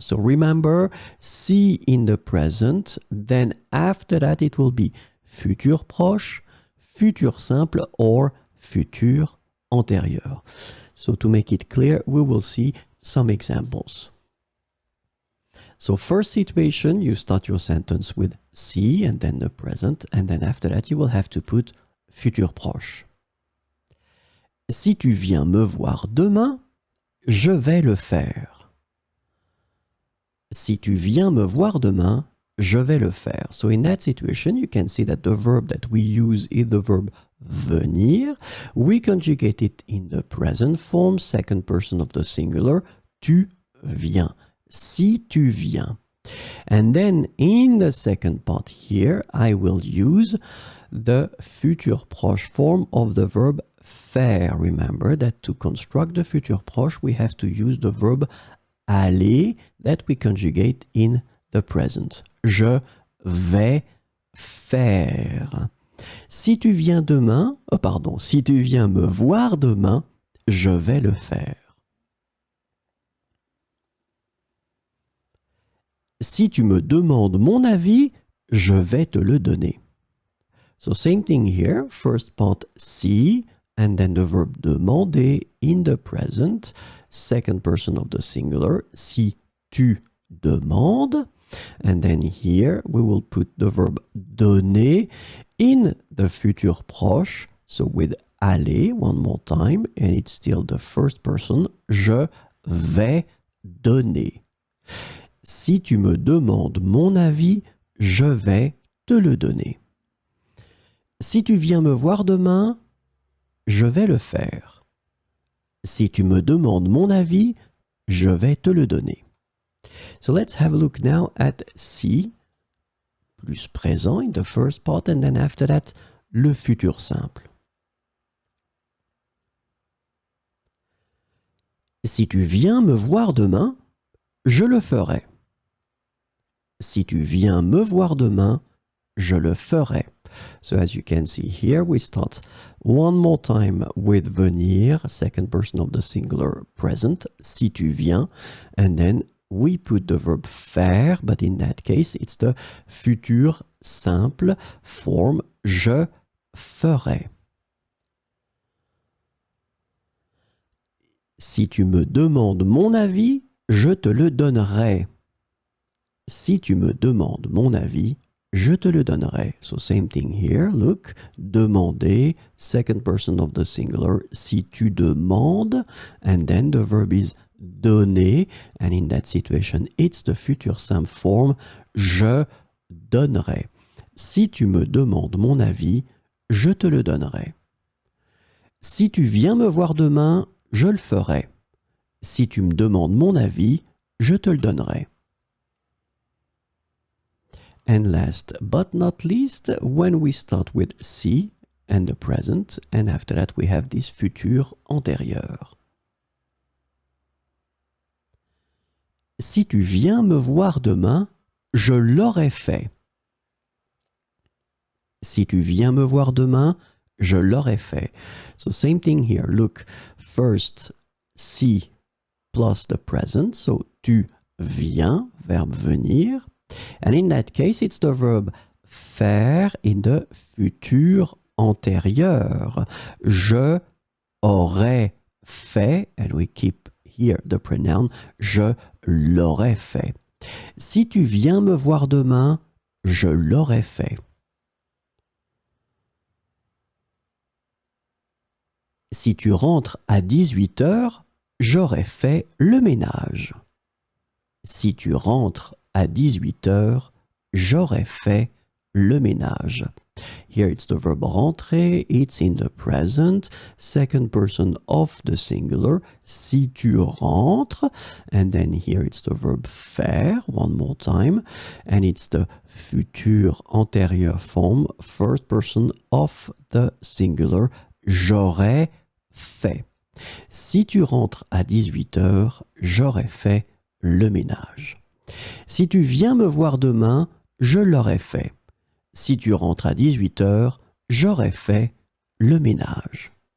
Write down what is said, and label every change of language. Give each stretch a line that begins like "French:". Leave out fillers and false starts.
English: So remember, si in the present, then after that it will be futur proche, futur simple, or futur antérieur. So to make it clear, we will see some examples. So first situation, you start your sentence with si and then the present, and then after that you will have to put futur proche.
French: Si tu viens me voir demain, je vais le faire. Si tu viens me voir demain, je vais le faire.
English: So in that situation, you can see that the verb that we use is the verb venir. We conjugate it in the present form, second person of the singular,
French: tu viens. Si tu viens.
English: And then in the second part here, I will use the futur proche form of the verb faire. Remember that to construct the futur proche, we have to use the verb aller that we conjugate in the present.
French: Je vais faire. Si tu viens demain, si tu viens me voir demain, je vais le faire. Si tu me demandes mon avis, je vais te le donner.
English: So same thing here, first part si, and then the verb demander in the present, second person of the singular,
French: si tu demandes.
English: And then here we will put the verb donner in the futur proche, so with aller one more time, and it's still the first person,
French: je vais donner. Si tu me demandes mon avis, je vais te le donner. Si tu viens me voir demain, je vais le faire. Si tu me demandes mon avis, je vais te le donner.
English: So let's have a look now at si, plus présent in the first part, and then after that, le futur simple.
French: Si tu viens me voir demain, je le ferai. Si tu viens me voir demain, je le ferai.
English: So as you can see here, we start one more time with venir, second person of the singular present,
French: si tu viens,
English: and then we put the verb faire, but in that case, it's the futur simple form,
French: je ferai. Si tu me demandes mon avis, je te le donnerai. Si tu me demandes mon avis, je te le donnerai.
English: So same thing here, look, demander, second person of the singular,
French: si tu demandes,
English: and then the verb is donner, and in that situation, it's the futur simple form,
French: je donnerai. Si tu me demandes mon avis, je te le donnerai. Si tu viens me voir demain, je le ferai. Si tu me demandes mon avis, je te le donnerai.
English: And last but not least, when we start with si and the present, and after that we have this futur antérieur.
French: Si tu viens me voir demain, je l'aurai fait. Si tu viens me voir demain, je l'aurai fait.
English: So same thing here. Look, first, si plus the present. So
French: tu viens, verbe venir.
English: And in that case, it's the verb faire in the futur antérieur.
French: Je aurais fait,
English: and we keep here the pronoun,
French: je l'aurais fait. Si tu viens me voir demain, je l'aurais fait. Si tu rentres à 18 heures, j'aurais fait le ménage. Si tu rentres à 18 heures, j'aurais fait le ménage.
English: Here it's the verb rentrer, it's in the present, second person of the singular,
French: si tu rentres,
English: and then here it's the verb faire, one more time, and it's the futur antérieur form, first person of the singular,
French: j'aurais fait. Si tu rentres à 18 heures, j'aurais fait le ménage. Si tu viens me voir demain, je l'aurais fait. Si tu rentres à 18 heures, j'aurais fait le ménage.